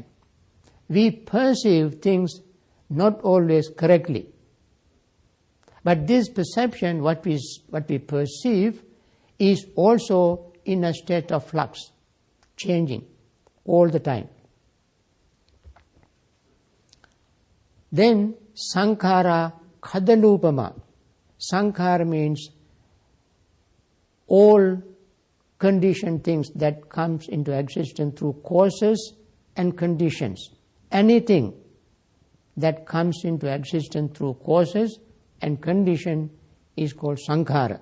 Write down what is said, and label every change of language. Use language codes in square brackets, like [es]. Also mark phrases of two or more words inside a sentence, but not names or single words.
[en] We perceive things not always correctly. But this perception, what we perceive, is also in a state of flux, changing all the time. Then [pi] sankhara khadalupama. [en] Sankhara means all conditioned things that comes into existence through causes and conditions. Anything that comes into existence through causes and condition is called sankhara.